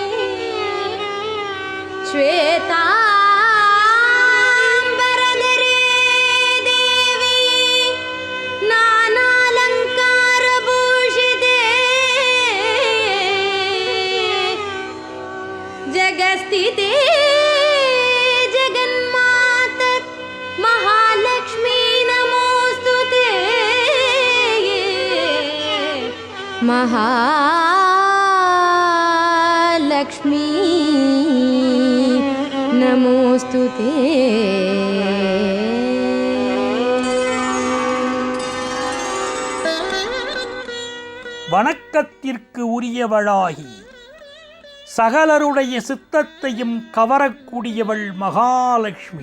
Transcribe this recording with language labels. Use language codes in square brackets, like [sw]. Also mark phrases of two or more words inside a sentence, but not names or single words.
[sa] श्वेताम्बरधरे देवी नानालङ्कारभूषिते जगस्थिते जगन्मातर् महालक्ष्मी नमोऽस्तु ते। महालक्ष्मी नमोऽस्तु ते. [ta] வணக்கத்திற்கு உரியவளாகி சகலருடைய சித்தத்தையும் கவரக்கூடியவள் மகாலட்சுமி.